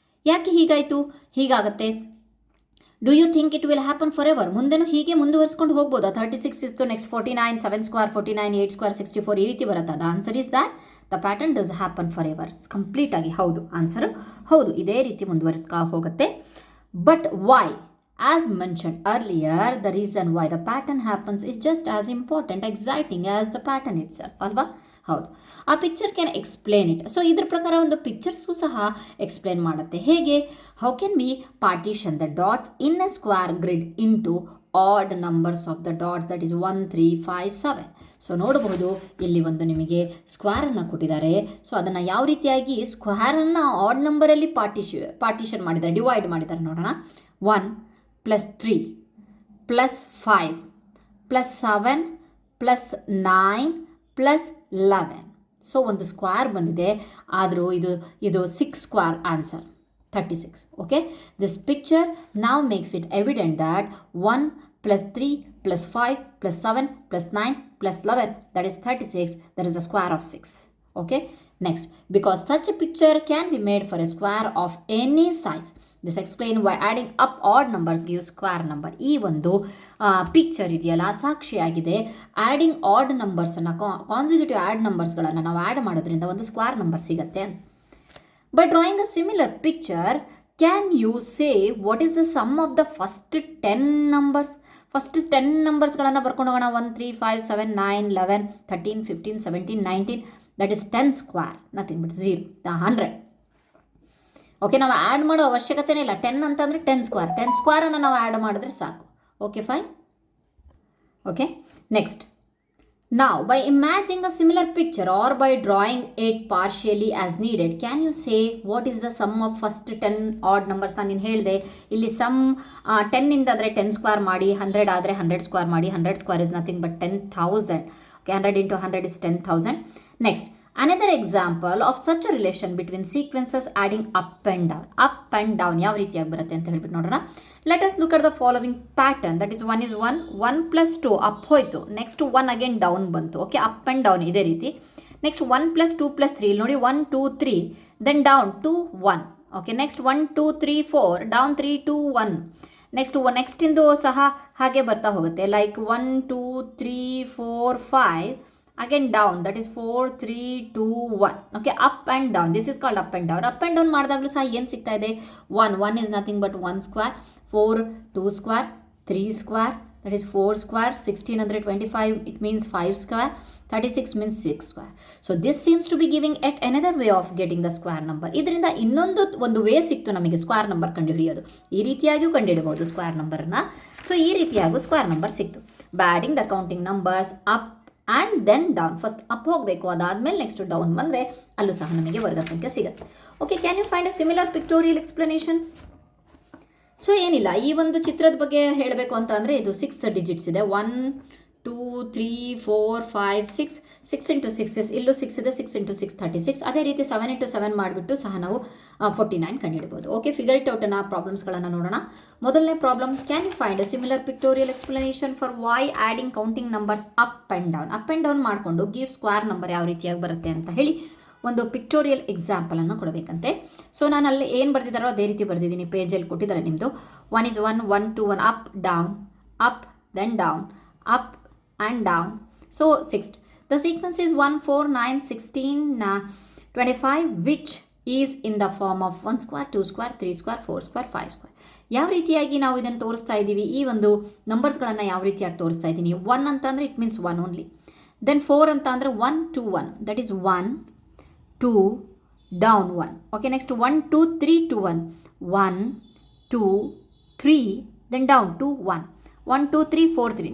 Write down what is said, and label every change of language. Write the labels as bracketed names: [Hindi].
[Kannada] ಯಾಕೆ ಹೀಗಾಯಿತು, ಹೀಗಾಗತ್ತೆ? [English] Do you think it will happen forever? [Kannada] ಮುಂದೆನೂ ಹೀಗೆ ಮುಂದುವರಿಸ್ಕೊಂಡು ಹೋಗ್ಬೋದಾ? 36 ಇತ್ತು, ನೆಕ್ಸ್ಟ್ 49, 7 ಸ್ಕ್ವೇರ್ 49, 8 ಸ್ಕ್ವೇರ್ 64, ಈ ರೀತಿ ಬರುತ್ತೆ. [English] The answer is that the pattern does happen for ever. [Kannada] Complete ಆಗಿ ಹೌದು, ಆನ್ಸರು ಹೌದು, ಇದೇ ರೀತಿ ಮುಂದುವರಿತಾ ಹೋಗುತ್ತೆ. [English] But why? As mentioned earlier, the reason why the pattern happens is just as important, exciting as the pattern itself. [Kannada] ಅಲ್ವಾ? ಹೌದು. [English] ಆ picture can explain it. [Kannada] So ಇದ್ರ ಪ್ರಕಾರ ಒಂದು ಪಿಕ್ಚರ್ಸ್ಗೂ ಸಹ ಎಕ್ಸ್ಪ್ಲೇನ್ ಮಾಡುತ್ತೆ. ಹೇಗೆ? [English] How can we partition the dots in a square grid into odd numbers of the dots, that is 1, 3, 5, 7. [Kannada] So ನೋಡಬಹುದು, ಇಲ್ಲಿ ಒಂದು ನಿಮಗೆ ಸ್ಕ್ವೇರನ್ನು ಕೊಟ್ಟಿದ್ದಾರೆ. ಸೊ ಅದನ್ನು ಯಾವ ರೀತಿಯಾಗಿ ಸ್ಕ್ವೇರನ್ನು ಆಡ್ ನಂಬರಲ್ಲಿ ಪಾರ್ಟಿಷನ್ ಮಾಡಿದ್ದಾರೆ, ಡಿವೈಡ್ ಮಾಡಿದ್ದಾರೆ ನೋಡೋಣ. 1 + 3 + 5 + 7 + 9 + 11. ಸೊ ಒಂದು ಸ್ಕ್ವೇರ್ ಬಂದಿದೆ, ಆದರೂ ಇದು 6 square answer 36. [English] Okay, this picture now makes it evident that 1 + 3 + 5 + 7 + 9 + 11, that is 36, that is the square of 6. Okay, next, because such a picture can be made for a square of any size. This explain why adding up odd numbers gives square number. [Kannada] ಈ ಒಂದು picture ಇದೆಯಲ್ಲ, ಸಾಕ್ಷಿಯಾಗಿದೆ. Adding add ನಂಬರ್ಸನ್ನು, consecutive add ನಂಬರ್ಸ್ಗಳನ್ನು ನಾವು add ಮಾಡೋದ್ರಿಂದ ಒಂದು square number ಸಿಗುತ್ತೆ. [English] By drawing a similar picture, can you say what is the sum of the first 10 numbers? [Kannada] First 10 ನಂಬರ್ಸ್ಗಳನ್ನು ಬರ್ಕೊಂಡು ಹೋಗೋಣ. 1, 3, 5, 7, 9, 11, 13, 15, 17, 19, [English] That is 10 square, nothing but 0, 100. [Kannada] Okay, ನಾವು add ಮಾಡೋ ಅವಶ್ಯಕತೆನೇ ಇಲ್ಲ. 10 ಅಂತಂದರೆ 10 ಸ್ಕ್ವೇರ್, 10 ಸ್ಕ್ವೇರನ್ನು ನಾವು ಆ್ಯಡ್ ಮಾಡಿದ್ರೆ ಸಾಕು. [English] Okay fine. Okay, next. Now, by imagining a similar picture or by drawing it partially as needed, can you say what is the sum of first 10 odd numbers? [Kannada] ನಾನು ಹೇಳಿದೆ, ಇಲ್ಲಿ ಸಮ್ 10 ಇಂದಾದರೆ 10 ಸ್ಕ್ವೇರ್ ಮಾಡಿ, 100 ಆದರೆ 100 square ಮಾಡಿ. [English] 100 square is nothing but 10,000. Okay, 100 into 100 is 10,000. Next, another example of such a relation between sequences adding up and down. [Kannada] Up and down ಯಾವ ರೀತಿಯಾಗಿ ಬರುತ್ತೆ ಅಂತ ಹೇಳ್ಬಿಟ್ಟು ನೋಡೋಣ. [English] Let us look at the following pattern. That is 1 is 1, 1 + 2 up ಹೋಯಿತು, next 1 again down ಬಂತು. [Kannada] Okay, up and down ಇದೇ ರೀತಿ. ನೆಕ್ಸ್ಟ್ 1 + 2 + 3, ಇಲ್ಲಿ ನೋಡಿ 1, 2, 3, then down 2, 1. Okay, next 1, 2, 3, 4, down 3, 2, 1. ನೆಕ್ಸ್ಟಿಂದು ಸಹ ಹಾಗೆ ಬರ್ತಾ ಹೋಗುತ್ತೆ. [English] Like 1, 2, 3, 4, 5, again down, that is 4, 3, 2, 1. Okay, up and down, this is called up and down. Up and down [Kannada] ಮಾಡಿದಾಗಲೂ ಸಹ ಏನು ಸಿಗ್ತಾ ಇದೆ? [English] 1 is nothing but 1 square, 4 2 square, 3 square, that is 4 square, 16 ಅಂದರೆ 25, it means 5 square, 36 means 6 square. So this seems to be giving yet another way of getting the square number. [Kannada] ಇದರಿಂದ ಒಂದು way ಸಿಕ್ತು ನಮಗೆ square number ಕಂಡುಹಿಡಿಯೋದು. ಈ ರೀತಿಯಾಗಿಯೂ ಕಂಡುಹಿಡಬಹುದು square ನಂಬರನ್ನು. So ಈ ರೀತಿಯಾಗೂ square number ಸಿಕ್ತು. [English] By adding the counting numbers up and then down. [Kannada] First up ಹೋಗಬೇಕು, ಅದಾದಮೇಲೆ ನೆಕ್ಸ್ಟ್ ಡೌನ್ ಬಂದರೆ ಅಲ್ಲೂ ಸಹ ನಮಗೆ ವರ್ಗ ಸಂಖ್ಯೆ ಸಿಗುತ್ತೆ. Okay, [English] Can you find a similar pictorial explanation? [Kannada] So ಏನಿಲ್ಲ, ಈ ಒಂದು ಚಿತ್ರದ ಬಗ್ಗೆ ಹೇಳಬೇಕು ಅಂತ ಅಂದರೆ ಇದು 6 ಡಿಜಿಟ್ಸ್ ಇದೆ. 1, 2 3 4 5 6 6 ಇಂಟು 6 ಇಲ್ಲೂ 6 ಇದೆ, 6 ಇಂಟು 6 36. ಅದೇ ರೀತಿ 7 ಇಂಟು 7 ಮಾಡಿಬಿಟ್ಟು ಸಹ ನಾವು 49 ಕಂಡುಹಿಡ್ಬೋದು. ಓಕೆ, ಫಿಗರ್ ಇಟ್ ಔಟನ್ನು ಪ್ರಾಬ್ಲಮ್ಸ್ಗಳನ್ನು ನೋಡೋಣ. ಮೊದಲನೇ problem, [English] can you find a similar pictorial explanation for why adding counting numbers up and down [Kannada] ಮಾಡಿಕೊಂಡು ಗಿವ್ ಸ್ಕ್ವೇರ್ ನಂಬರ್ ಯಾವ ರೀತಿಯಾಗಿ ಬರುತ್ತೆ ಅಂತ ಹೇಳಿ ಒಂದು ಪಿಕ್ಟೋರಿಯಲ್ ಎಕ್ಸಾಂಪಲನ್ನು ಕೊಡಬೇಕಂತೆ. ಸೊ ನಾನು ಅಲ್ಲಿ ಏನು ಬರೆದಿದ್ದಾರೋ ಅದೇ ರೀತಿ ಬರೆದಿದ್ದೀನಿ, ಪೇಜಲ್ಲಿ ಕೊಟ್ಟಿದ್ದಾರೆ ನಿಮ್ಮದು. 1 is 1 1 2 1 up down up then down up and down. [English] So sixth, the sequence is 1 4 9 16 25 which is in the form of 1 square 2 square 3 square 4 square 5 square. [Kannada] ಯಾವ ರೀತಿಯಾಗಿ ನಾವು ಇದನ್ನು ತೋರಿಸ್ತಾ ಇದ್ದೀವಿ, ಈ ಒಂದು ನಂಬರ್ಸ್ಗಳನ್ನು ಯಾವ ರೀತಿಯಾಗಿ ತೋರಿಸ್ತಾ ಇದ್ದೀನಿ. 1 ಅಂತಂದರೆ [English] It means 1 only. [Kannada] ದೆನ್ 4 ಅಂತ ಅಂದರೆ 1 2 1, that is 1 2 down 1. Okay, next 1 2 3 2 1 1 2 3 then down 2 1 1 2 3 4 3.